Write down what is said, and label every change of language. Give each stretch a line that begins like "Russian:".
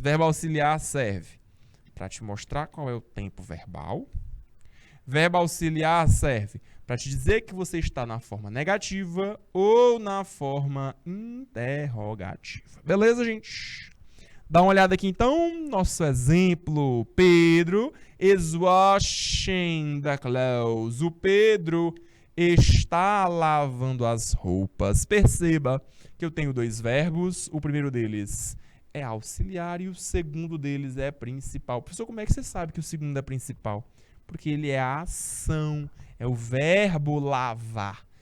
Portuguese: Verbo auxiliar serve para te mostrar qual é o tempo verbal. Verbo auxiliar serve para te dizer que você está na forma negativa ou na forma interrogativa. Beleza, gente? Dá uma olhada aqui, então. Nosso exemplo.
English: Pedro is washing the clothes.
Portuguese: O Pedro está lavando as roupas. Perceba que eu tenho dois verbos. O primeiro deles é auxiliar e o segundo deles é principal. Professor, como é que você sabe que o segundo é principal? Porque ele é a ação, é o verbo lavar.